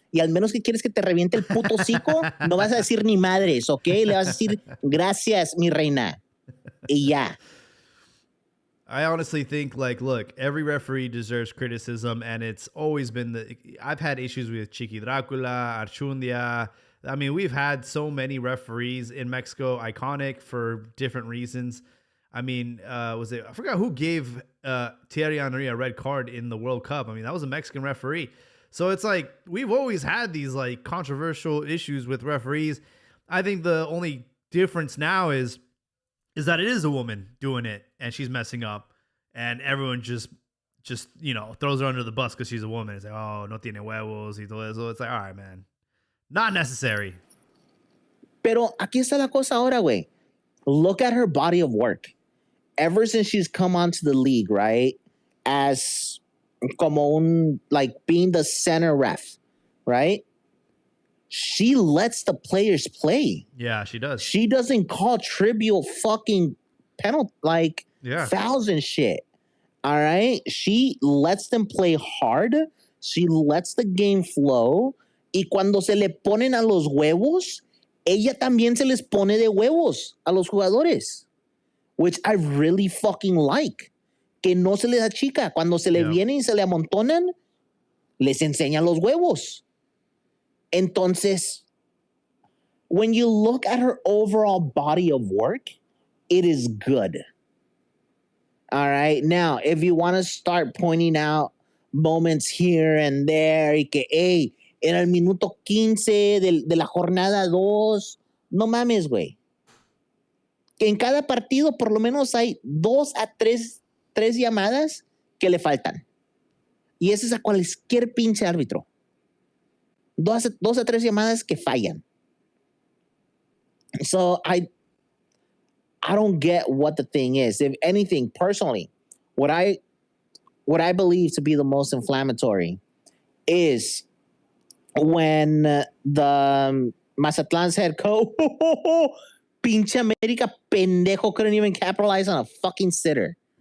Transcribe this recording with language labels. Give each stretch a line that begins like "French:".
Spanish: Y al menos que quieres que te reviente el puto hocico, no vas a decir ni madres, ¿ok? Le vas a decir, gracias, mi reina. Y ya.
English: I honestly think, like, look, every referee deserves criticism, and it's always been I've had issues with Chiqui Dracula, Archundia. I mean, we've had so many referees in Mexico, iconic for different reasons. I mean, I forgot who gave Thierry Henry a red card in the World Cup. I mean, that was a Mexican referee. So it's like, we've always had these like controversial issues with referees. I think the only difference now is that it is a woman doing it and she's messing up, and everyone just throws her under the bus because she's a woman. It's like, oh,
Spanish: no tiene huevos y todo eso.
English: It's like, all right, man, not necessary.
Spanish: Pero aquí está la cosa ahora, güey.
English: Look at her body of work. Ever since she's come onto the league, right? As como like being the center ref, right? She lets the players play. Yeah, she does. She doesn't call trivial fucking fouls and shit. All right? She lets them play hard. She lets the game flow.
Spanish: Y cuando se le ponen a los huevos, ella también se les pone de huevos a los jugadores.
English: Which I really fucking like.
Spanish: Que no se les achica. Cuando se le vienen y se le amontonan, les enseña los huevos.
English: Entonces, when you look at her overall body of work, it is good. All right. Now, if you want to start pointing out moments here and there,
Spanish: y que, hey, en el minuto 15 de la jornada 2, no mames, güey. Que en cada partido por lo menos hay 2 a 3 llamadas que le faltan. Y ese es a cualquier pinche árbitro. 2 a 3 llamadas que fallan.
English: So I don't get what the thing is. If anything, personally, what I believe to be the most inflammatory is when the Mazatlan's head coach,
Spanish: pinche América pendejo,
English: couldn't even capitalize on a fucking sitter.